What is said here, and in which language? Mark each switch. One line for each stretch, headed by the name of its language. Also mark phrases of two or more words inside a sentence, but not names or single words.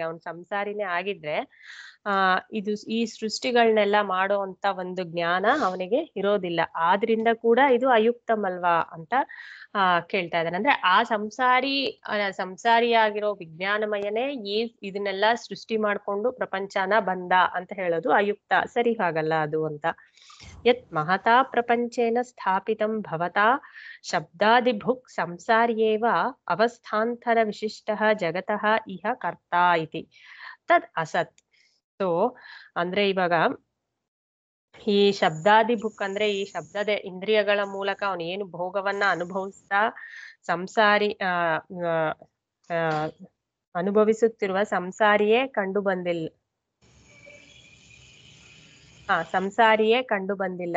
Kannada: ಅವನ್ ಸಂಸಾರಿನೇ ಆಗಿದ್ರೆ ಈ ಸೃಷ್ಟಿಗಳನ್ನೆಲ್ಲ ಮಾಡೋ ಅಂತ ಒಂದು ಜ್ಞಾನ ಅವನಿಗೆ ಇರೋದಿಲ್ಲ. ಆದ್ರಿಂದ ಕೂಡ ಇದು ಅಯುಕ್ತಮಲ್ವಾ ಅಂತ ಕೇಳ್ತಾ ಇದ್ದಾನೆ. ಅಂದ್ರೆ ಆ ಸಂಸಾರಿಯಾಗಿರೋ ವಿಜ್ಞಾನಮಯನೇ ಇದನ್ನೆಲ್ಲ ಸೃಷ್ಟಿ ಮಾಡ್ಕೊಂಡು ಪ್ರಪಂಚನ ಬಂದ ಅಂತ ಹೇಳೋದು ಅಯುಕ್ತ, ಸರಿ ಹಾಗಲ್ಲ ಅದು ಅಂತ.
Sanskrit: ಯತ್ ಮಹತಾ ಪ್ರಪಂಚೇನ ಸ್ಥಾಪಿತಂ ಭವತಾ ಶಬ್ದಾದಿಭುಕ್ ಸಂಸಾರ್ಯೇವ ಅವಸ್ಥಾಂತರ ವಿಶಿಷ್ಟಃ ಜಗತಃ ಇಹ ಕರ್ತಾ ಇತಿ ತದ್ ಅಸತ್.
Kannada: ಸೊ ಅಂದ್ರೆ ಇವಾಗ ಈ ಶಬ್ದಾದಿಭುಕ್ ಅಂದ್ರೆ ಈ ಶಬ್ದದ ಇಂದ್ರಿಯಗಳ ಮೂಲಕ ಅವನು ಏನು ಭೋಗವನ್ನ ಅನುಭವಿಸ್ತಾ ಅನುಭವಿಸುತ್ತಿರುವ ಸಂಸಾರಿಯೇ ಕಂಡು ಬಂದಿಲ್ಲ.